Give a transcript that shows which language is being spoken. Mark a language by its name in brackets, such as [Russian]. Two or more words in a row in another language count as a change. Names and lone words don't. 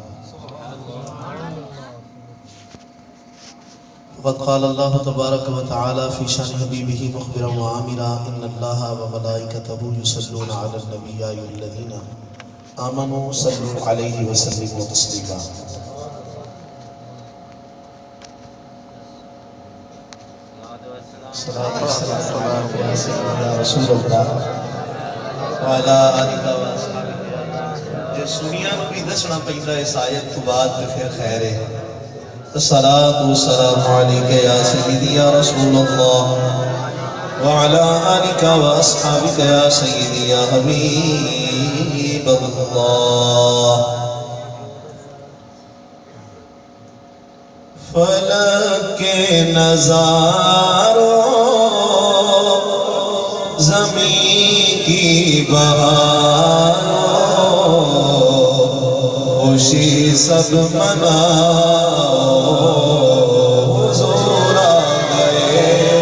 [Arabic] وقد قال الله تبارك وتعالى في شان حبيبه مخبرا وعامرا إن الله وملائكته يصلون على النبي يا أيها الذين آمنوا صلوا عليه وسلموا تسليما. صلاة والسلام يا سيدنا رسول اللہ وعلى آلہ وصحبہ. [Punjabi] جو سنیا نو بھی دسنا پیندا اس آیت تو بعد تے پھر خیر ہے. [Arabic] الصلاة والسلام علیک یا سیدی یا رسول اللہ وعلى آلہ واصحابہ یا سیدی یا حبیب اللہ. [Urdu] فلک کے نظاروں زمین کی بہاروں خوشی سب مناؤ حضور آ گئے.